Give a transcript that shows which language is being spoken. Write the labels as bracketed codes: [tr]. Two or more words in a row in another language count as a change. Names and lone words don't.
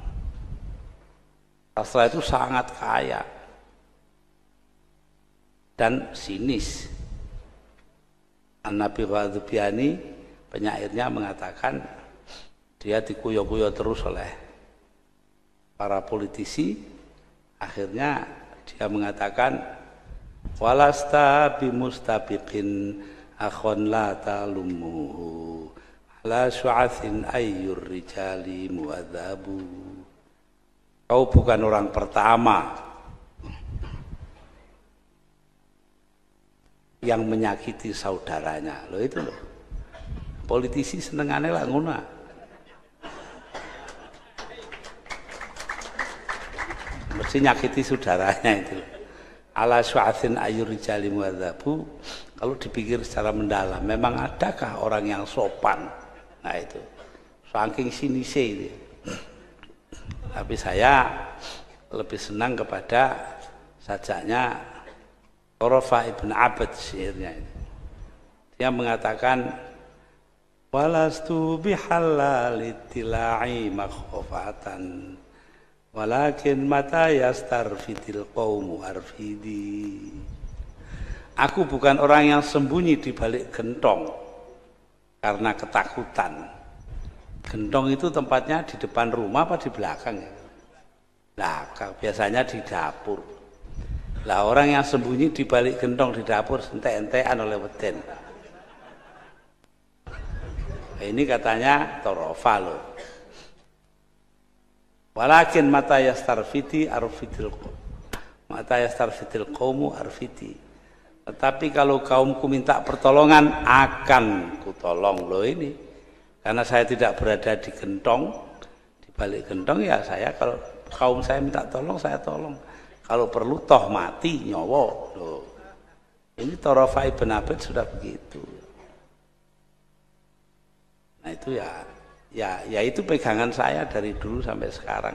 [id] Sastra itu sangat kaya dan sinis. An-Nabi Ghadzubiani, penyairnya, mengatakan dia dikuyo-kuyo terus oleh para politisi. Akhirnya dia mengatakan, [ar] ولست بمستبق أخا لا تلمه على شعث أي الرجال المهذب. [id] Kau bukan orang pertama yang menyakiti saudaranya. Loh itu loh. [jv] Politisi senengannya lah ngono. Mesti nyakiti saudaranya itu. [ar] على شعث أي الرجال المهذب. [id] Kalau dipikir secara mendalam, memang adakah orang yang sopan? Nah itu. Saking sinisnya itu. Tapi saya lebih senang kepada sajaknya Thurafah ibn Abad, syairnya itu. Dia mengatakan, [ar] ولست بحلال التلاع مخافة ولكن متى يسترفد القوم أرفد. [id] Aku bukan orang yang sembunyi di balik gentong karena ketakutan. Gentong itu tempatnya di depan rumah apa di belakang ya? Belakang, biasanya di dapur. Lah orang yang sembunyi di balik gentong di dapur [jv] entek-entekan oleh weden. [id] Ini katanya Thurafah loh. [ar] ولكن متى يسترفد أرفد القوم أرفد. [id] Tetapi kalau kaumku minta pertolongan akan kutolong loh ini. Karena saya tidak berada di gentong, di balik gentong ya saya, kalau kaum saya minta tolong saya tolong. Kalau perlu toh mati nyawa. Loh. Ini Thurafah ibn Abad sudah begitu. Nah itu ya itu pegangan saya dari dulu sampai sekarang.